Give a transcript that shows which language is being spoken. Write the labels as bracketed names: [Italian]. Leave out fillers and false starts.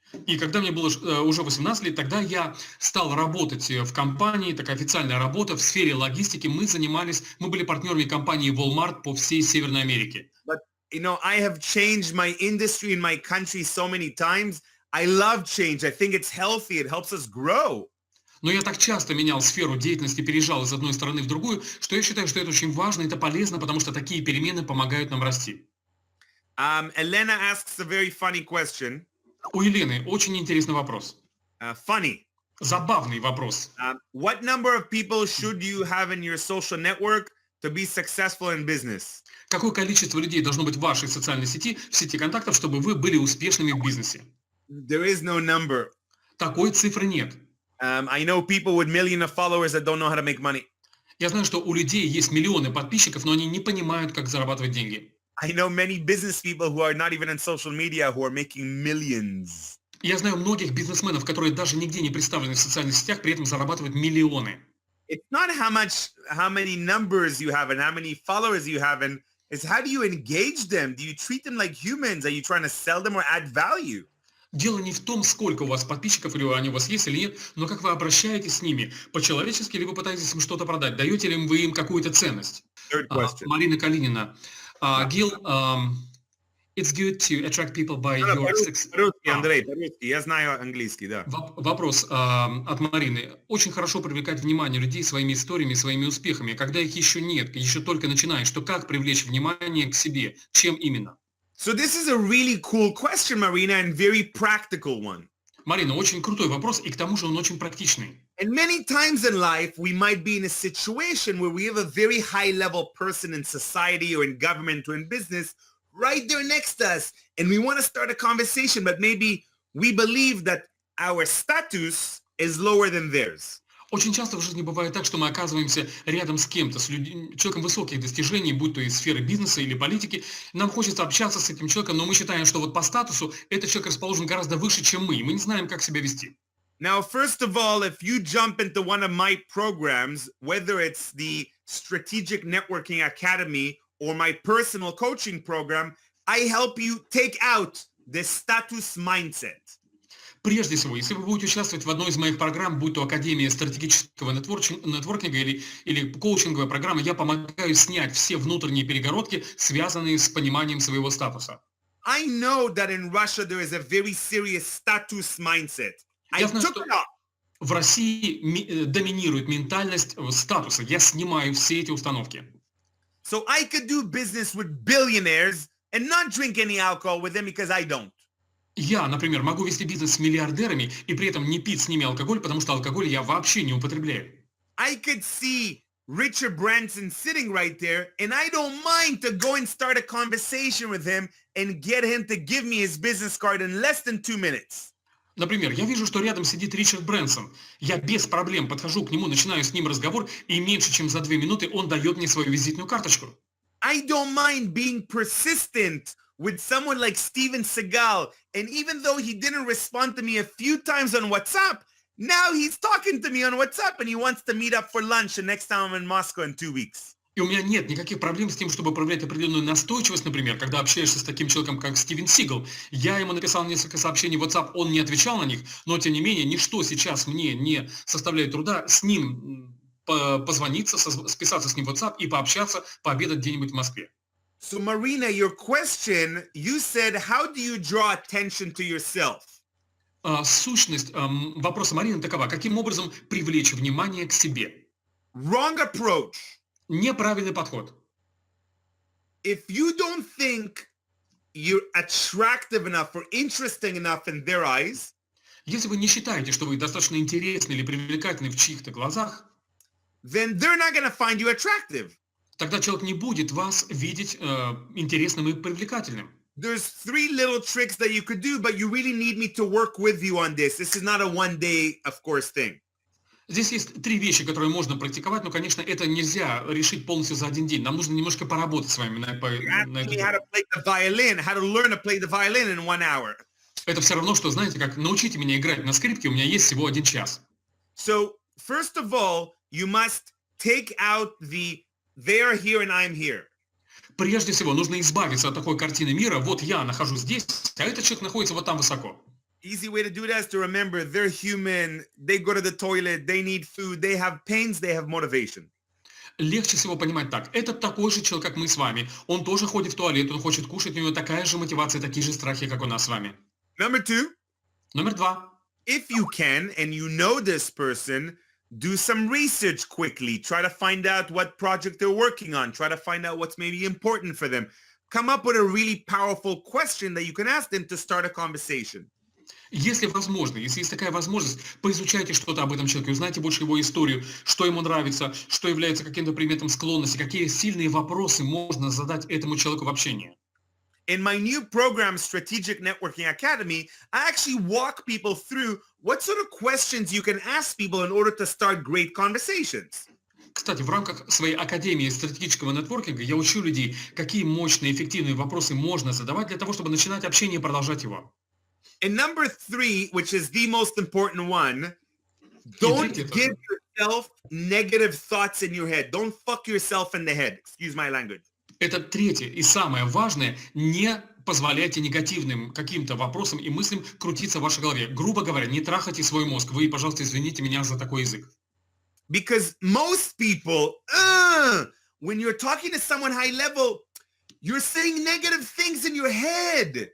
[Russian] И когда мне было уже 18 лет, тогда я стал работать в компании, такая официальная работа в сфере логистики. Мы были партнерами компании Walmart по всей Северной Америке. [English] But, I have changed my industry in my country so many times. I love change. I think it's healthy. It helps us grow. [Russian] Но я так часто менял сферу деятельности, переезжал из одной страны в другую, что я считаю, что это очень важно, это полезно, потому что такие перемены помогают нам расти. [English] Elena asks a very funny question. [Russian] У Елены очень интересный вопрос. [English] Funny. [Russian] Забавный вопрос. [English] What number of people should you have in your social network to be successful in business? [Russian] Какое количество людей должно быть в вашей социальной сети, в сети контактов, чтобы вы были успешными в бизнесе? [English] There is no number. [Russian] Такой цифры нет. [English] I know people with millions of followers that don't know how to make money. [Russian] Я знаю, что у людей есть миллионы подписчиков, но они не понимают, как зарабатывать деньги. [English] I know many business people who are not even in social media who are making millions. [Russian] Я знаю многих бизнесменов, которые даже нигде не представлены в социальных сетях, при этом зарабатывают миллионы. [English] It's not how many numbers you have and how many followers you have, and it's how do you engage them? Do you treat them like humans? Are you trying to sell them or add value? [Russian] Дело не в том, сколько у вас подписчиков, или они у вас есть или нет, но как вы обращаетесь с ними. По-человечески ли вы пытаетесь им что-то продать? Даете ли вы им какую-то ценность? Марина Калинина. [English] Гил, it's good to attract people by your success. [Russian] Андрей, я знаю английский, да. Вопрос от Марины. Очень хорошо привлекать внимание людей своими историями, своими успехами. Когда их еще нет, еще только начинаешь, то как привлечь внимание к себе? Чем именно? [English] So this is a really cool question, Marina, and very practical one. [Russian] Марина, очень крутой вопрос, и к тому же он очень практичный. [English] And many times in life, we might be in a situation where we have a very high-level person in society or in government or in business right there next to us, and we want to start a conversation, but maybe we believe that our status is lower than theirs. [Russian] Очень часто в жизни бывает так, что мы оказываемся рядом с кем-то, с человеком высоких достижений, будь то из сферы бизнеса или политики. Нам хочется общаться с этим человеком, но мы считаем, что вот по статусу этот человек расположен гораздо выше, чем мы, и мы не знаем, как себя вести. [English] Now, first of all, if you jump into one of my programs, whether it's the Strategic Networking Academy or my personal coaching program, I help you take out the status mindset. [Russian] Прежде всего, если вы будете участвовать в одной из моих программ, будь то Академия стратегического нетворкинга или коучинговая программа, я помогаю снять все внутренние перегородки, связанные с пониманием своего статуса. [English] I know that in Russia there is a very serious status mindset. [Russian] Я знаю, что в России доминирует ментальность статуса. Я снимаю все эти установки. [English] So I could do business with billionaires and not drink any alcohol with them because I don't. [Russian] Я, например, могу вести бизнес с миллиардерами и при этом не пить с ними алкоголь, потому что алкоголь я вообще не употребляю. [English] I could see Richard Branson sitting right there, and I don't mind to go and start a conversation with him and get him to give me his business card in less than 2 minutes. [Russian] Например, я вижу, что рядом сидит Ричард Брэнсон. Я без проблем подхожу к нему, начинаю с ним разговор, и меньше чем за 2 минуты он дает мне свою визитную карточку. [English] I don't mind being persistent with someone like Steven Seagal. And even though he didn't respond to me a few times on WhatsApp, now he's talking to me on WhatsApp and he wants to meet up for lunch the next time I'm in Moscow in 2 weeks. [Russian] И у меня нет никаких проблем с тем, чтобы проявлять определенную настойчивость, например, когда общаешься с таким человеком, как Стивен Сигал. Я ему написал несколько сообщений в WhatsApp, он не отвечал на них, но тем не менее ничто сейчас мне не составляет труда с ним позвониться, списаться с ним в WhatsApp и пообщаться, пообедать где-нибудь в Москве. [English] So Marina, your question, you said, how do you draw attention to yourself? [Russian] Сущность вопроса Марины такова. Каким образом привлечь внимание к себе? [English] Wrong approach. [Russian] Неправильный подход. [English] If you don't think you're attractive enough or interesting enough in their eyes, [Russian] если вы не считаете, что вы достаточно интересны или привлекательны в чьих-то глазах, [English] then they're not going to find you attractive. [Russian] Тогда человек не будет вас видеть интересным и привлекательным. [English] there's 3 little tricks that you could do, but you really need me to work with you on this. This is not a one day, of course, thing. [Russian] Здесь есть 3 вещи, которые можно практиковать, но, конечно, это нельзя решить полностью за один день. Нам нужно немножко поработать с вами на [English] You're [Russian] эту [English] asking me how to [Russian] тему. [English] play the violin, how to learn to play the violin in 1 hour. [Russian] Это все равно, что, знаете, как научите меня играть на скрипке, у меня есть всего 1 час. [English] So, first of all, you must take out the they are here and I'm here. [Russian] Прежде всего, нужно избавиться от такой картины мира. Вот я нахожусь здесь, а этот человек находится вот там высоко. [English] Easy way to do that is to remember they're human, they go to the toilet, they need food, they have pains, they have motivation. [Russian] Легче всего понимать так. Это такой же человек, как мы с вами. Он тоже ходит в туалет, он хочет кушать, у него такая же мотивация, такие же страхи, как у нас с вами. [English] Number 2, [Russian] Номер 2. [English] if you can and you know this person, do some research quickly. Try to find out what project they're working on. Try to find out what's maybe important for them. Come up with a really powerful question that you can ask them to start a conversation. [Russian] Если возможно, если есть такая возможность, поизучайте что-то об этом человеке, узнайте больше его историю, что ему нравится, что является каким-то предметом склонности, какие сильные вопросы можно задать этому человеку в общении. [English] In my new program, Strategic Networking Academy, I actually walk people through what sort of questions you can ask people in order to start great conversations. [Russian] Кстати, в рамках своей академии стратегического нетворкинга я учу людей, какие мощные, эффективные вопросы можно задавать для того, чтобы начинать общение и продолжать его. [English] And number 3, which is the most important one, don't give yourself negative thoughts in your head. Don't fuck yourself in the head. Excuse my language. [Russian] Это третье и самое важное, не позволяйте негативным каким-то вопросам и мыслям крутиться в вашей голове. Грубо говоря, не трахайте свой мозг. Вы, пожалуйста, извините меня за такой язык. [English] Because most people, when you're talking to someone high level, you're saying negative things in your head.